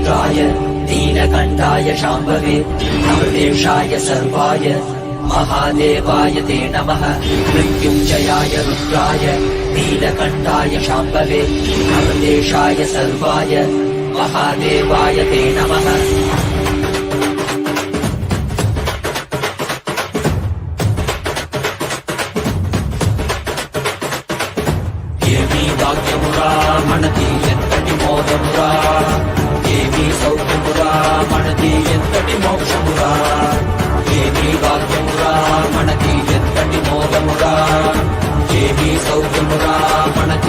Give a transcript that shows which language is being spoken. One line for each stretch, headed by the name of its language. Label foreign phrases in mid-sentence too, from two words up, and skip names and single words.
Sanskrit: नित्यानन्दाय नीलकण्ठाय शाम्भवे अमृतेशाय सर्वाय महादेवाय ते नमः मृत्युञ्जयाय रुद्राय नीलकण्ठाय शाम्भवे अमृतेशाय सर्वाय महादेवाय ते नमः
Telugu: ఏమీ భాగ్యమురా మనది ఎంతటి మోదమురా ఏమీ సౌఖ్యమురా మనది ఎంతటి మోక్షమురా ఏమీ భాగ్యమురా మనది ఎంతటి మోదమురా ఏమీ సౌఖ్యమురా మనది